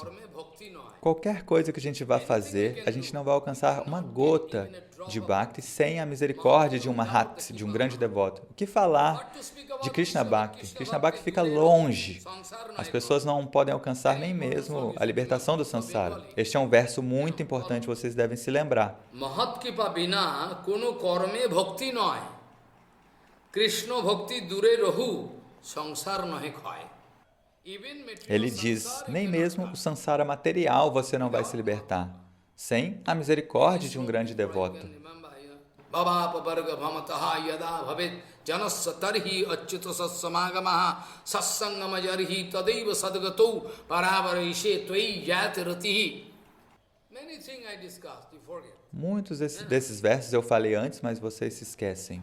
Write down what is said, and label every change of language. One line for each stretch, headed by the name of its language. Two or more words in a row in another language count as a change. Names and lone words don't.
Portuguese: Qualquer coisa que a gente vá fazer, a gente não vai alcançar uma gota de Bhakti sem a misericórdia de um Mahat, de um grande devoto. O que falar de Krishna Bhakti? Krishna Bhakti fica longe. As pessoas não podem alcançar nem mesmo a libertação do Sansara. Este é um verso muito importante, vocês devem se lembrar.
Bangla: মহৎ কৃপা বিনা কোন কর্মে ভক্তি নয়. কৃষ্ণ ভক্তি দূরে রহু, সংসার নহে ক্ষয়.
Portuguese: Ele diz, nem mesmo o Sansara material você não vai se libertar, sem a misericórdia de um grande devoto. Muitos desses versos eu falei antes, mas vocês se esquecem.